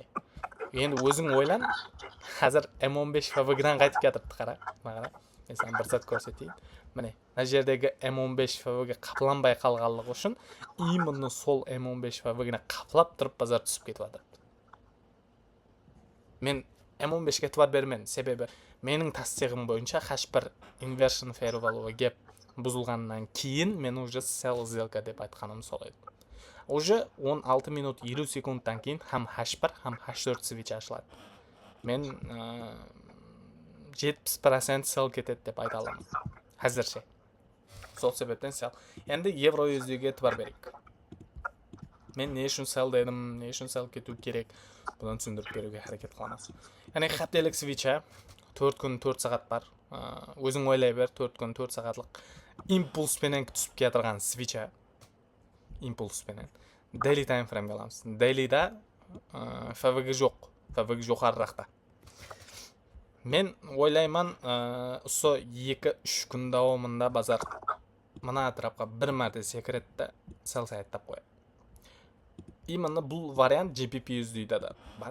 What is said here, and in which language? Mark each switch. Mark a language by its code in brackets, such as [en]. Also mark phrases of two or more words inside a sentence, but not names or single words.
[kk] Енді өзің ойлан, қазір M15 ФВГ-дан қайтып кетіпті қара. мен саған бір зат көрсетейін. Міне мына жердегі M15 FVG қапланбай қалғанлығы үшін именно сол M15 FVG-ні қаплап тұрып базар түсіп кетіп жатыр. Мен M15-ге e'tibor бермен, себебі менің тастығым бойынша H1 [en] inversion fair value gap [kk] бұзылғаннан кейін мен уже sell сделка деп айтқаным сол еді. Уже 16 минут 20 секундтан кейін ham H1 ham H4 switch ашылады. Мен 70% sell кетеді деп айта аламын. Әзірше. Сол себептен sell. Енді евро USD-ге e'tibor берейік. Мен не үшін sell дедім, не үшін sell кету керек, бұдан түсіндіріп беруге әрекет қыламыз. Яғни хаптелік свитча 4 күн 4 сағат бар. Өзің ойлай бер, 4 күн 4 сағатлық импульспенен түсіп кетірген свитча. Импульспенен. [en] Daily time frame [kk] аламыз. Daily'да FVG жоқ. FVG жоғарырақта. Мен ойлайман, осы 2-3 күн давамында базар мына атрапқа бір мәрте секіретті sell сайттап қояды. Именно бұл вариант GBP USD-да да бар.